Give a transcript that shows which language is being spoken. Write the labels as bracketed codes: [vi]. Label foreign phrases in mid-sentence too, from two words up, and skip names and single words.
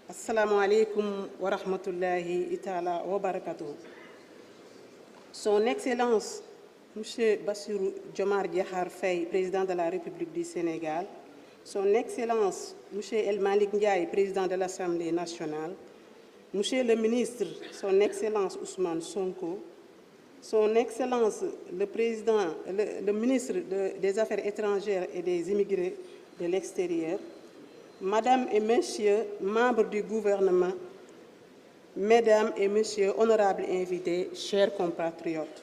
[ar] السلام عليكم ورحمة الله تعالى وبركاته. [fr] Son Excellence, M. Bassirou Diomaye Diakhar Faye, Président de la République du Sénégal, Son Excellence, M. El Malick Ndiaye, Président de l'Assemblée nationale, Monsieur le ministre, Son Excellence Ousmane Sonko, Son Excellence le ministre des Affaires étrangères et des immigrés de l'extérieur, Madame et Messieurs, membres du gouvernement, Mesdames et Messieurs, honorables invités, chers compatriotes.